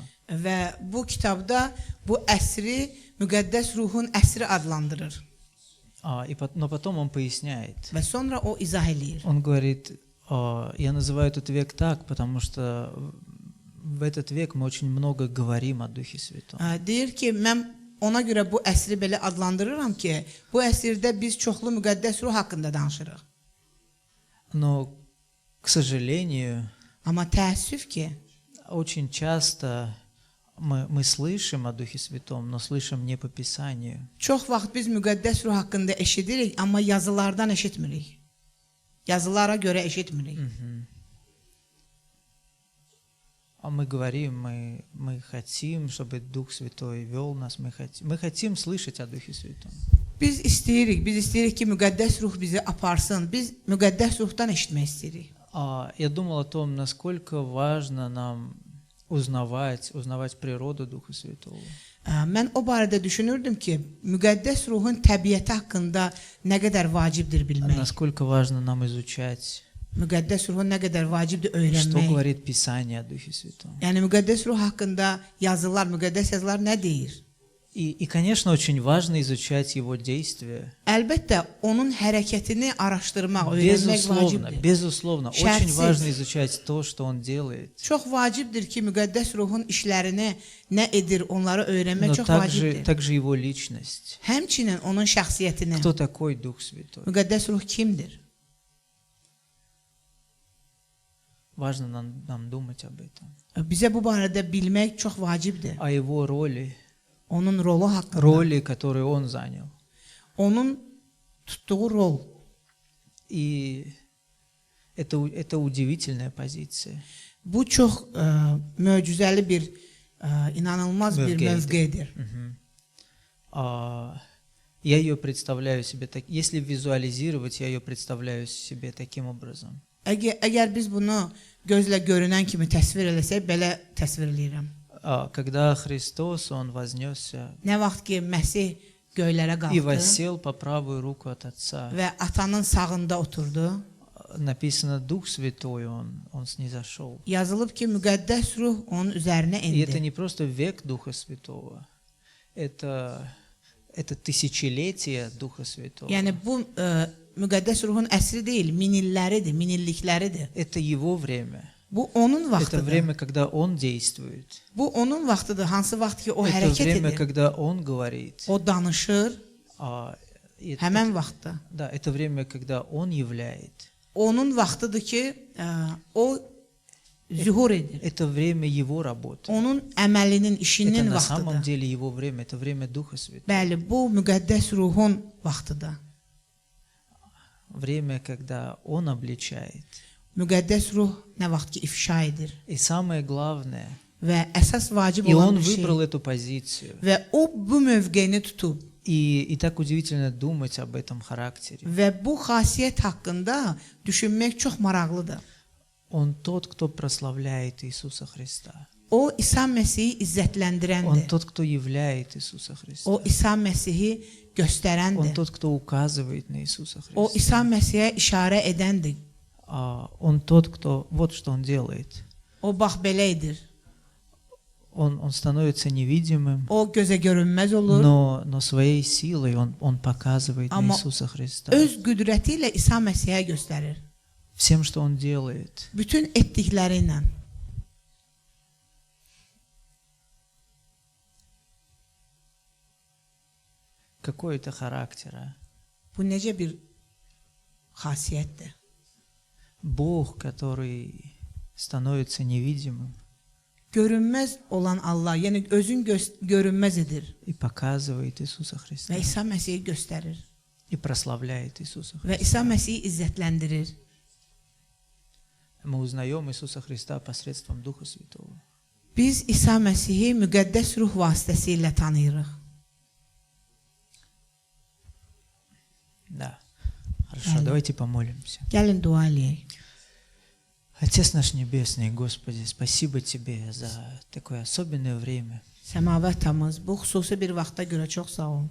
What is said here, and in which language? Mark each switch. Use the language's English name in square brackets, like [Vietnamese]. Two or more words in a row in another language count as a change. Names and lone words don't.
[Azerbaijani] Və bu kitabda bu əsri müqəddəs ruhun əsri adlandırır. [Russian] Но потом он поясняет. [Azerbaijani] Və sonra o izah eləyir. [Russian] Он говорит, я называю этот век так, потому что в этот век мы очень много говорим о Духе Святом. [Azerbaijani] Deyir ki, mən ona görə bu əsri belə adlandırıram ki, bu əsrdə biz çoxlu müqəddəs ruh haqqında danışırıq. [Russian] Но, к сожалению, [Azerbaijani] Amma təəssüf ki, [Russian] очень часто мы слышим о Духе Святом, но слышим не по Писанию. [Azerbaijani] çox vaxt biz müqəddəs ruh haqqında eşidirik, amma yazılardan eşitmirik. Yazılara görə eşitmirik. [Russian] А мы говорим, мы хотим, чтобы Дух Святой вел нас, мы хотим слышать о Духе Святом. [Azerbaijani] Biz istəyirik ki, müqəddəs ruh bizi aparsın. Biz müqəddəs ruhdan eşitmək istəyirik. [Russian] Я думал о том, насколько важно нам узнавать природу Духа Святого. [Azerbaijani] Mən o barədə düşünürdüm ki, müqəddəs ruhun təbiəti haqqında nə qədər vacibdir bilmək. [Russian] Насколько важно нам изучать, [Azerbaijani] Müqəddəs ruhun nə qədər vacibdir [Russian] что [Azerbaijani] öyrənmək. [Russian] говорит Писание о Духе Святом. [Azerbaijani] Yəni müqəddəs ruh haqqında yazılar, müqəddəs yazılar nə deyir? [Russian] И, конечно, очень важно изучать его действия. [Azerbaijani] Əlbəttə, onun hərəkətini araşdırmaq, öyrənmək [Russian] Безусловно, [Azerbaijani] vacibdir. [Russian] безусловно. Очень [Azerbaijani] Şərtsiz. [Russian] важно изучать то, что он делает. [Azerbaijani] Çox vacibdir ki, müqəddəs ruhun işlərini nə edir, onları öyrənmək [Russian] Но [Azerbaijani] çox vacibdir. [Russian] также его личность. [Azerbaijani] Həmçinin onun şəxsiyyətini. [Russian] Кто такой Дух Святой? [Azerbaijani] Müqəddəs ruh kimdir? [Russian] Важно нам думать об этом. [Azerbaijani] Bizə bu barədə bilmək çox vacibdir. [Russian] О его роли, [Azerbaijani] Onun rolu haqqında. [Russian] роли, которую он занял. [Azerbaijani] Onun tutduğu rol. [Russian] И это удивительная позиция. [Azerbaijani] Bu çox möcüzəli bir, inanılmaz bir mövqedir. [Russian] Я ее представляю себе так, если визуализировать, я ее представляю себе таким образом. [Azerbaijani] Əgər biz bunu gözlə görünən kimi təsvir eləsək, belə təsvir eləyirəm. [Russian] Когда Христос, Он вознесся [Azerbaijani] Nə vaxt ki, Məsih göylərə [Russian] и [Azerbaijani] qalxdı [Russian] воссел по правую руку от Отца, [Azerbaijani] və atanın sağında oturdu, [Russian] написано Дух Святой, Он снизошел. [Azerbaijani] yazılıb ki, müqəddəs ruh onun üzərinə [Russian] И это [Azerbaijani] indi. [Russian] не просто век Духа Святого, это тысячелетие Духа Святого. [Azerbaijani] Yəni bu müqəddəs ruhun əsri deyil, minilləridir, minillikləridir. [Russian] Это Его время. [Azerbaijani] Bu onun [Russian] Это [Azerbaijani] vaxtıdır. [Russian] время, когда Он действует. [Azerbaijani] Bu onun vaxtıdır. Hansı vaxt ki o [Russian] Это [Azerbaijani] hərəkət [Russian] время, [Azerbaijani] edir, [Russian] когда Он говорит. [Azerbaijani] o danışır, [Russian] И [Azerbaijani] həmən vaxtda. [Russian] Да, это время, когда Он являет. [Azerbaijani] Onun vaxtıdır ki, o zühur edir. [Russian] Это время Его работы. [Azerbaijani] Onun əməlinin, [Russian] Это [Azerbaijani] işinin [Russian] на самом [Azerbaijani] vaxtıdır. [Russian] деле Его время. Это время Духа Святого. [Azerbaijani] Bəli, bu müqəddəs ruhun vaxtıdır. [Russian] Время, когда Он обличает. [Azerbaijani] Müqəddəs ruh nə vaxt ki ifşa edir [Russian] И самое главное, [Azerbaijani] və əsas vacib [Russian] и [Azerbaijani] olan [Russian] Он [Azerbaijani] bir şey [Russian] выбрал эту позицию. [Azerbaijani] və o bu mövqeyini tutub [Russian] И так удивительно думать об этом характере. [Azerbaijani] və bu xasiyyət haqqında düşünmək çox maraqlıdır. [Russian] Он тот, кто прославляет Иисуса Христа. [Azerbaijani] O İsa Məsihi [Russian] Он [Azerbaijani] izzətləndirəndir. [Russian] тот, кто являет Иисуса Христа. [Azerbaijani] O İsa Məsihi [Russian] Он [Azerbaijani] göstərəndir. [Russian] тот, кто указывает на Иисуса [Azerbaijani] O [Russian] Христа. [Azerbaijani] İsa Məsihə işarə edəndir. [Russian] Он тот, кто... Вот что Он делает. [Azerbaijani] O bax belə edir. [Russian] Он становится невидимым, [Azerbaijani] O gözə görünməz olur. [Russian] но своей силой он показывает на [Azerbaijani] Amma [Russian] Иисуса Христа. [Azerbaijani] Öz qüdrəti ilə İsa Məsihə göstərir. [Russian] Всем, что Он делает. [Azerbaijani] Bütün etdikləri ilə. [Russian] Какой это характер, а? [Azerbaijani] Bu necə bir xasiyyətdir. [Russian] Бог, который становится невидимым [Azerbaijani] Görünməz olan Allah, yəni özün görünməz edir [Russian] и показывает Иисуса Христа. [Azerbaijani] və İsa Məsihi göstərir [Russian] И прославляет Иисуса [Azerbaijani] və İsa [Russian] Христа. [Azerbaijani] Məsihi izzətləndirir. [Russian] Мы узнаем Иисуса Христа посредством Духа Святого. [Azerbaijani] Biz İsa Məsihi müqəddəs ruh vasitəsilə tanıyırıq. [Russian] Да. Хорошо, давайте помолимся. [Azerbaijani] Gəlin dua eləyək. [Russian] Отец наш Небесный, Господи, спасибо Тебе за такое особенное время [Azerbaijani] Səmavət atamız, bu xüsusi bir vaxta görə çox sağ ol